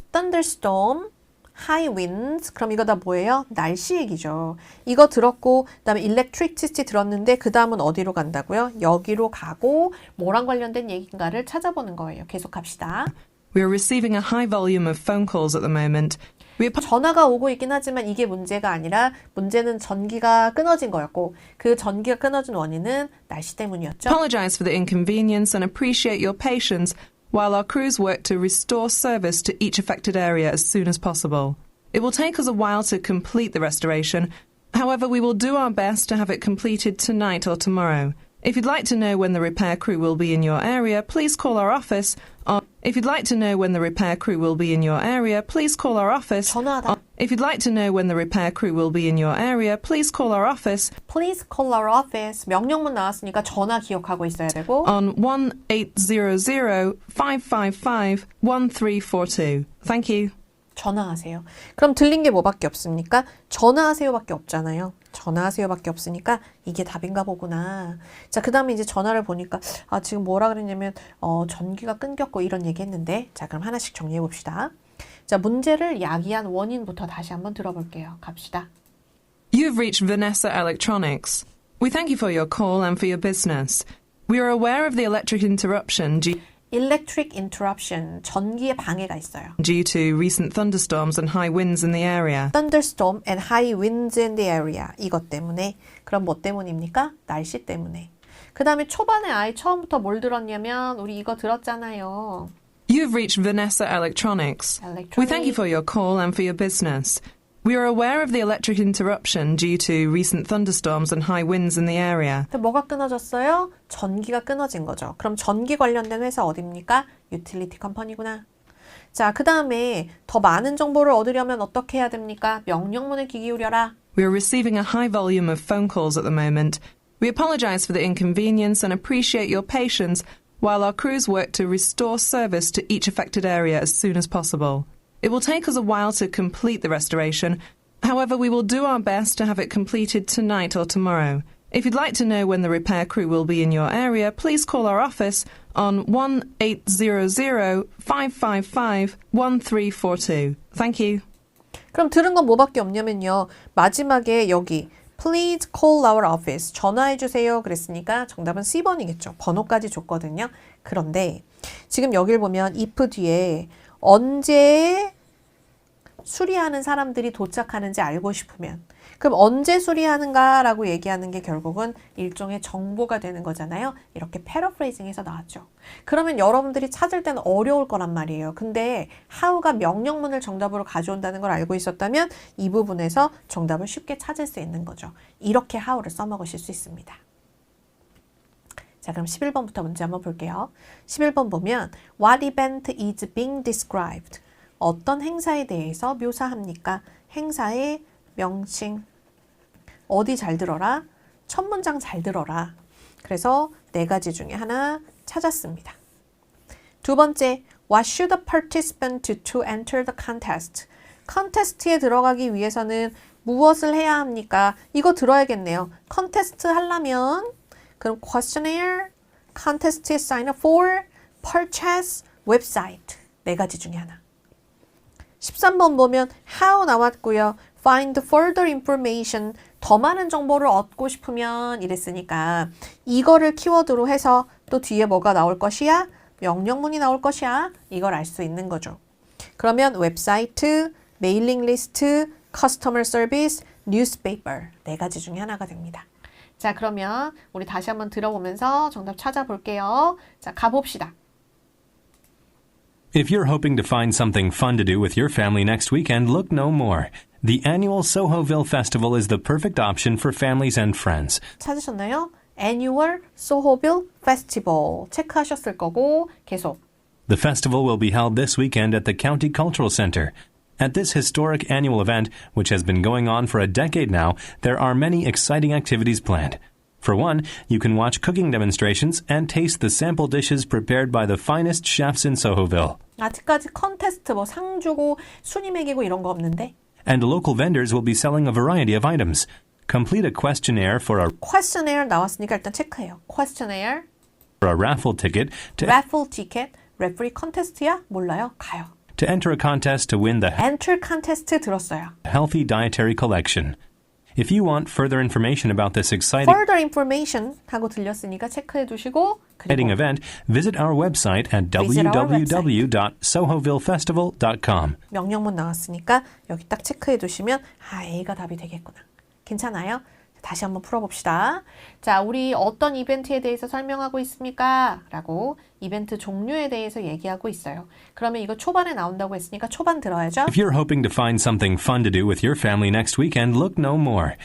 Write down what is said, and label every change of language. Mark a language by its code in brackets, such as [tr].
[en] thunderstorm, high winds. [ko] 그럼 이거 다 뭐예요? 날씨 얘기죠. 이거 들었고 그다음에 electricity 들었는데 그 다음은 어디로 간다고요? 여기로 가고 뭐랑 관련된 얘기인가를 찾아보는 거예요. 계속 갑시다. [en] We are receiving a high volume of phone calls at the moment. [ko] 전화가 오고 있긴 하지만 이게 문제가 아니라 문제는 전기가 끊어진 거였고 그 전기가 끊어진 원인은 날씨 때문이었죠. [en] Apologize for the inconvenience and appreciate your patience while our crews work to restore service to each affected area as soon as possible. It will take us a while to complete the restoration. However, we will do our best to have it completed tonight or tomorrow. If you'd like to know when the repair crew will be in your area, please call our office on If you'd like to know when the repair crew will be in your area, please call our office. [ko] 전화하다. [en] If you'd like to know when the repair crew will be in your area, please call our office Please call our office. [ko] 명령문 나왔으니까 전화 기억하고 있어야 되고 [en] on 1-800-555-1342. Thank you. [ko] 전화하세요. 그럼 들린 게 뭐밖에 없습니까? 전화하세요밖에 없잖아요. 전화하세요밖에 없으니까 이게 답인가 보구나. 자, 그 다음에 이제 전화를 보니까 지금 뭐라 그랬냐면 전기가 끊겼고 이런 얘기 했는데 자, 그럼 하나씩 정리해 봅시다. 자, 문제를 야기한 원인부터 다시 한번 들어볼게요. 갑시다. [en] You have reached Vanessa Electronics. We thank you for your call and for your business. We are aware of the electric interruption Electric interruption, [ko] 전기에 방해가 있어요. [en] due to recent thunderstorms and high winds in the area. Thunderstorm and high winds in the area. [ko] 이것 때문에. 그럼 뭐 때문입니까? 날씨 때문에. 그 다음에 초반에 아예 처음부터 뭘 들었냐면 우리 이거 들었잖아요. [en] You have reached Vanessa Electronics. We thank you for your call and for your business. We are aware of the electric interruption due to recent thunderstorms and high winds in the area. [ko] 뭐가 끊어졌어요? 전기가 끊어진 거죠. 그럼 전기 관련된 회사 어디입니까? 유틸리티 컴퍼니구나. 자, 그 다음에 더 많은 정보를 얻으려면 어떻게 해야 됩니까? 명령문에 귀 기울여라. [en] We are receiving a high volume of phone calls at the moment. We apologize for the inconvenience and appreciate your patience while our crews work to restore service to each affected area as soon as possible. It will take us a while to complete the restoration. However, we will do our best to have it completed tonight or tomorrow. If you'd like to know when the repair crew will be in your area, please call our office on 1-800-555-1342. Thank you. [ko] 그럼 들은 건 뭐밖에 없냐면요. 마지막에 여기 [en] Please call our office. [ko] 전화해 주세요. 그랬으니까 정답은 C번이겠죠. 번호까지 줬거든요. 그런데 지금 여길 보면 if 뒤에 언제 수리하는 사람들이 도착하는지 알고 싶으면 그럼 언제 수리하는가 라고 얘기하는 게 결국은 일종의 정보가 되는 거잖아요. 이렇게 패러프레이징해서 나왔죠. 그러면 여러분들이 찾을 때는 어려울 거란 말이에요. 근데 how가 명령문을 정답으로 가져온다는 걸 알고 있었다면 이 부분에서 정답을 쉽게 찾을 수 있는 거죠. 이렇게 how를 써먹으실 수 있습니다. 자, 그럼 11번부터 문제 한번 볼게요. 11번 보면 [en] What event is being described? [ko] 어떤 행사에 대해서 묘사합니까? 행사의 명칭. 어디 잘 들어라? 첫 문장 잘 들어라. 그래서 네 가지 중에 하나 찾았습니다. 두 번째, [en] What should a participant do to enter the contest? [ko] 컨테스트에 들어가기 위해서는 무엇을 해야 합니까? 이거 들어야겠네요. 컨테스트 하려면 그럼 questionnaire, contest에 [en] sign up for, [ko] purchase, website. 네 가지 중에 하나. 13번 보면 how 나왔고요. [en] Find further information. [ko] 더 많은 정보를 얻고 싶으면 이랬으니까 이거를 키워드로 해서 또 뒤에 뭐가 나올 것이야? 명령문이 나올 것이야? 이걸 알 수 있는 거죠. 그러면 웹사이트, 메일링 리스트, 커스터머 서비스, 뉴스페이퍼 네 가지 중에 하나가 됩니다. 자, 그러면 우리 다시 한번 들어보면서 정답 찾아볼게요. 자, 가봅시다. [en] If you're hoping to find something fun to do with your family next weekend, look no more. The annual Sohoville Festival is the perfect option for families and friends. [ko] 찾으셨나요? Annual Sohoville Festival 체크하셨을 거고 계속. [en] The festival will be held this weekend at the County Cultural Center. At this historic annual event, which has been going on for a decade now, there are many exciting activities planned. For one, you can watch cooking demonstrations and taste the sample dishes prepared by the finest chefs in Sohoville. [ko] 아직까지 컨테스트 뭐 상 주고 순위 매기고 이런 거 없는데? [en] And local vendors will be selling a variety of items. Complete a questionnaire for [ko] questionnaire 나왔으니까 일단 체크해요. [en] questionnaire, a raffle ticket to [ko] raffle ticket, referee contest야? 몰라요? 가요. [en] enter a contest to win the enter contest [ko] 들었어요. [en] Healthy Dietary Collection. If you want further information about this exciting further information [ko] 하고 들렸으니까 체크해 두시고 그리고 [en] event, visit our website at Visit our www.sohovillefestival.com. [ko] 명령문 나왔으니까 여기 딱 체크해 두시면 A가 답이 되겠구나. 괜찮아요? 다시 한번 풀어봅시다. 자, 우리 어떤 이벤트에 대해서 설명하고 있습니까? 라고 이벤트 종류에 대해서 얘기하고 있어요. 그러면 이거 초반에 나온다고 했으니까 초반 들어야죠. [en] If you're hoping to find something fun to do with your family next weekend, look no more.